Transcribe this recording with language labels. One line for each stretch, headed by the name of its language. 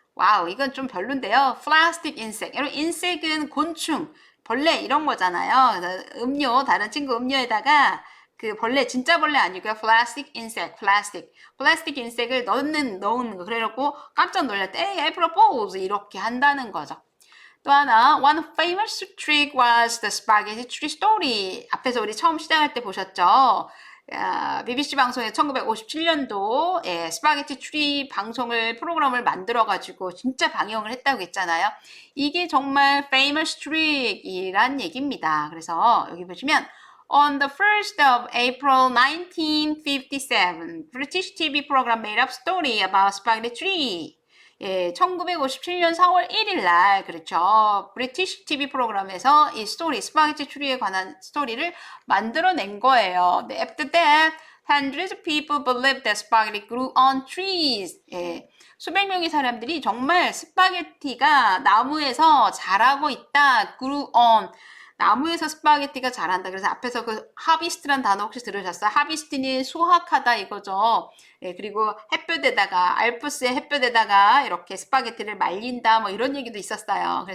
Korean: 와우, 이건 좀 별론데요. plastic insect. 여러분, 인색은 곤충, 벌레 이런 거잖아요. 음료, 다른 친구 음료에다가 그 벌레, 진짜 벌레 아니고요. plastic insect, plastic insect을 넣는 거. 그래갖고 깜짝 놀랐대. 에이, April Fools 이렇게 한다는 거죠. 또 하나,
English: one famous trick was the spaghetti tree story.
Korean: 앞에서 우리 처음 시작할 때 보셨죠? BBC 방송에 1957년도 스파게티 트리 방송을 프로그램을 만들어가지고 진짜 방영을 했다고 했잖아요. 이게 정말 famous trick이란 얘기입니다. 그래서 여기 보시면
English: On the 1st of April 1957, British TV program made up story about spaghetti tree.
Korean: 예, 1957년 4월 1일 날, 그렇죠. 브리티시 TV 프로그램에서 이 스토리, 스파게티 트리에 관한 스토리를 만들어낸 거예요.
English: After that, hundreds of people believed that spaghetti grew on trees.
Korean: 예, 수백 명의 사람들이 정말 스파게티가 나무에서 자라고 있다.
English: grew on.
Korean: 나무에서 스파게티가 자란다. 그래서 앞에서 그 하비스트란 단어 혹시 들으셨어요? 하비스트는 수확하다 이거죠. 예, 그리고 햇볕에다가 알프스의 햇볕에다가 이렇게 스파게티를 말린다 뭐 이런 얘기도 있었어요.